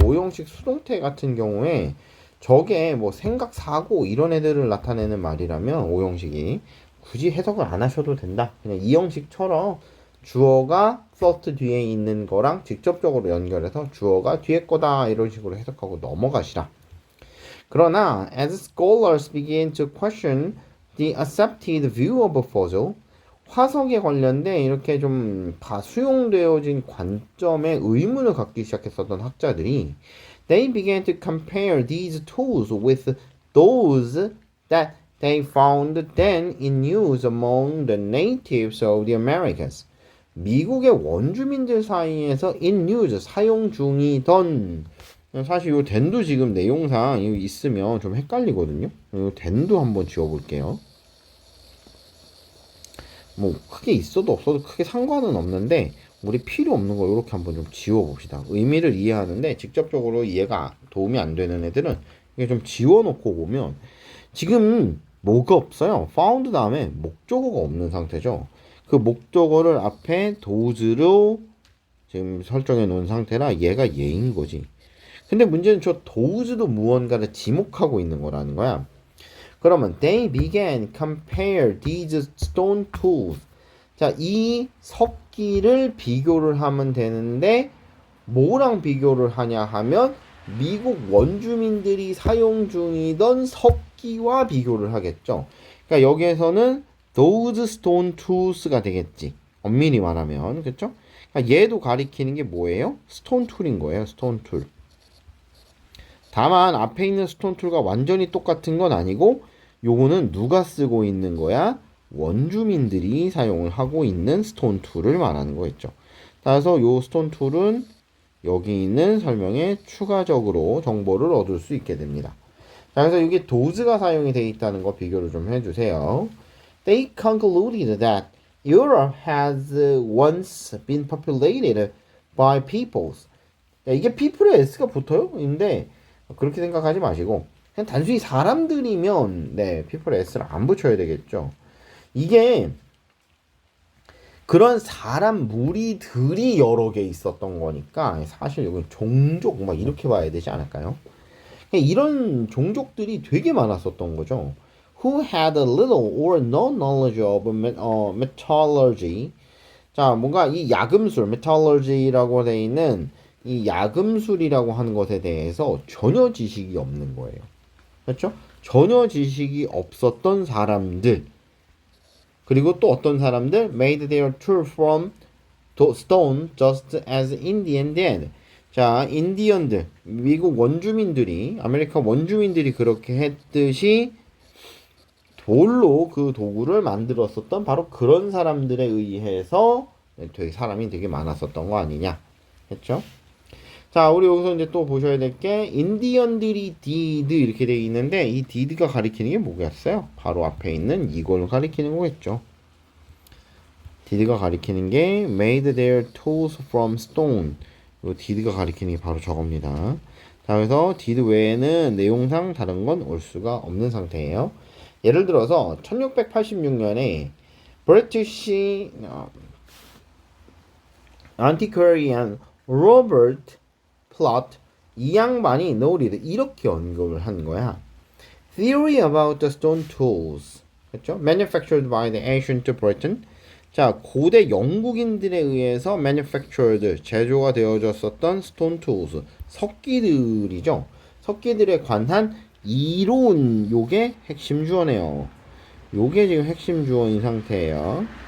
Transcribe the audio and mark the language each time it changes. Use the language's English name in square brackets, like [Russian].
[Korean] 오형식 수동태 같은 경우에 저게 뭐 생각, 사고 이런 애들을 나타내는 말이라면 오형식이 굳이 해석을 안 하셔도 된다. 그냥 이 형식처럼 주어가 thought 뒤에 있는 거랑 직접적으로 연결해서 주어가 뒤에 거다 이런 식으로 해석하고 넘어가시라. [English] 그러나 as scholars begin to question the accepted view of a fossil, [Korean] 화석에 관련된 이렇게 좀 다 수용되어진 관점에 의문을 갖기 시작했었던 학자들이 [English] they began to compare these tools with those that they found then in use among the natives of the Americas. [Korean] 미국의 원주민들 사이에서 [English] in use, [Korean] 사용 중이던 사실 이 then도 지금 내용상 이거 있으면 좀 헷갈리거든요. 이 then도 한번 지워볼게요. 뭐 크게 있어도 없어도 크게 상관은 없는데 우리 필요 없는 거 이렇게 한번 좀 지워봅시다. 의미를 이해하는데 직접적으로 이해가 도움이 안 되는 애들은 이게 좀 지워놓고 보면 지금 뭐가 없어요. found 다음에 목적어가 없는 상태죠. 그 목적어를 앞에 does로 지금 설정해 놓은 상태라 얘가 얘인 거지. 근데 문제는 저 does도 무언가를 지목하고 있는 거라는 거야. [English] 그러면 they began compare these stone tools. [Korean] 자, 이 석기를 비교를 하면 되는데 뭐랑 비교를 하냐 하면 미국 원주민들이 사용 중이던 석기와 비교를 하겠죠. 그러니까 여기에서는 [English] those stone tools [Korean] 가 되겠지. 엄밀히 말하면 그렇죠? 그러니까 얘도 가리키는 게 뭐예요? stone tool인 거예요. [English] stone tool. [Korean] 다만 앞에 있는 스톤 툴과 완전히 똑같은 건 아니고 요거는 누가 쓰고 있는 거야? 원주민들이 사용을 하고 있는 스톤 툴을 말하는 거겠죠. 따라서 요 스톤 툴은 여기 있는 설명에 추가적으로 정보를 얻을 수 있게 됩니다. 자, 그래서 이게 does가 사용이 되어 있다는 거 비교를 좀 해주세요. [English] They concluded that Europe has once been populated by peoples. [Korean] 야, 이게 people에 s가 붙어요? 인데 그렇게 생각하지 마시고 그냥 단순히 사람들이면 네, people에 s를 안 붙여야 되겠죠. 이게 그런 사람 무리들이 여러 개 있었던 거니까 사실 이건 종족 막 이렇게 봐야 되지 않을까요? 이런 종족들이 되게 많았었던 거죠. [English] Who had a little or no knowledge of metallurgy. [Korean] 자, 뭔가 이 야금술, metallurgy라고 되어 있는 이 야금술이라고 하는 것에 대해서 전혀 지식이 없는 거예요. 그렇죠? 전혀 지식이 없었던 사람들. 그리고 또 어떤 사람들 [English] made their tool from stone just as Indian did. [Korean] 자, 인디언들, 미국 원주민들이, 아메리카 원주민들이 그렇게 했듯이 돌로 그 도구를 만들었었던 바로 그런 사람들에 의해서 되게 사람이 되게 많았었던 거 아니냐. 했죠? 자, 우리 여기서 이제 또 보셔야 될 게 인디언들이 did 이렇게 되어 있는데 이 did가 가리키는 게 뭐겠어요? 바로 앞에 있는 이걸 가리키는 거겠죠. [English] did가 [Korean] 가리키는 게 [English] made their tools from stone. [Korean] 이 did가 가리키는 게 바로 저겁니다. 자, 그래서 did 외에는 내용상 다른 건 올 수가 없는 상태예요. 예를 들어서 1686년에 [English] British antiquarian [Korean] Robert Plot 이 양반이 noted 이렇게 언급을 한 거야. [English] Theory about the stone tools, [Korean] 그렇죠? [English] Manufactured by the ancient Britain. [Korean] 자, 고대 영국인들에 의해서 manufactured 제조가 되어졌었던 [English] stone tools [Korean] 석기들이죠. 석기들에 관한 이론 요게 핵심 주어네요. 요게 지금 핵심 주어인 상태예요.